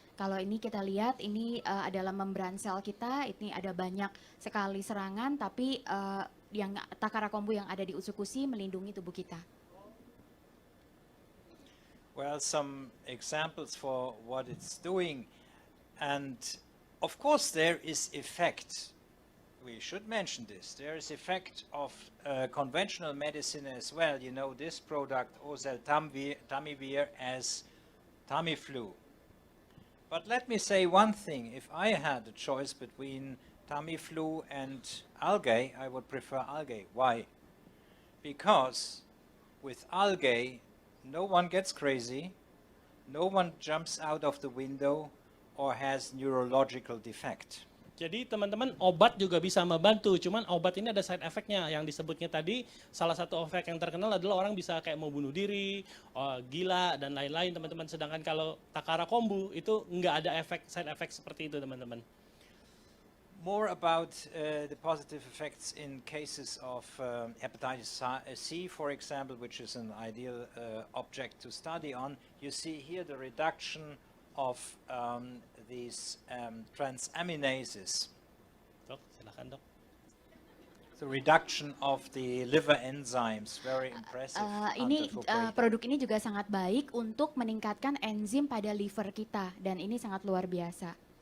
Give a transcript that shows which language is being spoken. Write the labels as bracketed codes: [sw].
[id] Kalau ini kita lihat, ini adalah membran sel kita, ini ada banyak sekali serangan, tapi yang takara kombu yang ada di usukusi melindungi tubuh kita. [en] Well, some examples for what it's doing. And of course there is effect. We should mention this. There is effect of conventional medicine as well. You know this product, oseltamivir, as Tamiflu. But let me say one thing. If I had a choice between Tamiflu and algae, I would prefer algae. Why? Because with algae, no one gets crazy, no one jumps out of the window, or has neurological defect. [id] Jadi teman-teman, obat juga bisa membantu, cuman obat ini ada side effect-nya yang disebutnya tadi. Salah satu efek yang terkenal adalah orang bisa kayak mau bunuh diri, gila dan lain-lain teman-teman. Sedangkan kalau takara kombu itu nggak ada side effect seperti itu teman-teman. [en] More about the positive effects in cases of hepatitis C, for example, which is an ideal object to study on. You see here the reduction of these transaminases. [id] Dok, silakan dok. [en] The reduction of the liver enzymes, very impressive. [id] Ini produk ini juga sangat baik untuk meningkatkan enzim pada liver kita dan ini sangat luar biasa.